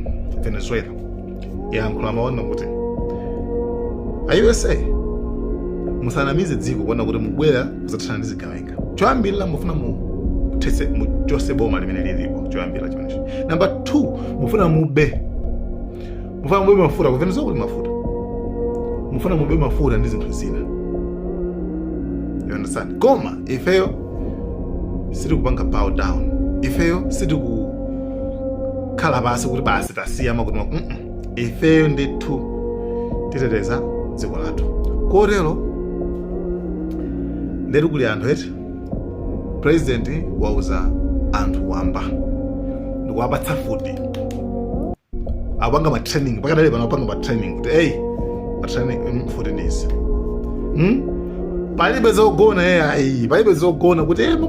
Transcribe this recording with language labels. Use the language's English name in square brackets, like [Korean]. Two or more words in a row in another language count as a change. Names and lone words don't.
[Nyanja] Venezuela yayankhula maona kuti a USA musanamize dziko kuona kuti mubwera kuzathana ndi zigawenga. Choyambirira mufuna muchose boma limene lilipo, choyambirira chimenecho. Number 2, mufuna mube mafuta. Ku Venezuela kuli mafuta, mufuna mube mafuta ndi zinthu zina, [English] you understand? [Nyanja] Koma ifeyo sitikupanga [English] bow down, [Nyanja] ifeyo sitikukhala pasi kuti basi tasiyama kuti ifeyo ndithu titeteza dziko lathu. Kotero ndetu kuli anthu eti president wauza anthu wamba ndikuwapatsa futi, apanga ma training pakadali pano, apanga ma training kuti ma training futi ndizi palibe zogona palibe zogona kuti